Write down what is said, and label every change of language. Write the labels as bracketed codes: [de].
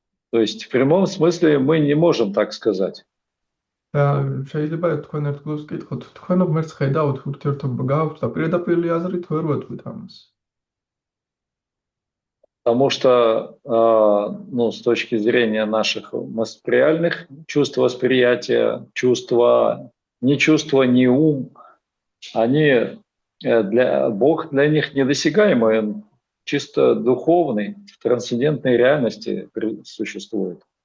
[ru] То есть в прямом смысле мы не можем так сказать. [ka] შეიძლება თქვენ ერთ გულს კითხოთ, თქვენ ღმერთს ხედავთ, ურთიერთობა გააქვთ და პირდაპირ აზრით ვერ ვეთქვით ამას. [ru] Потому что, ну, с точки зрения наших материальных чувств восприятия, чувства, ни ум, они Бог для них недосягаемый, он чисто духовный, в трансцендентной реальности существует.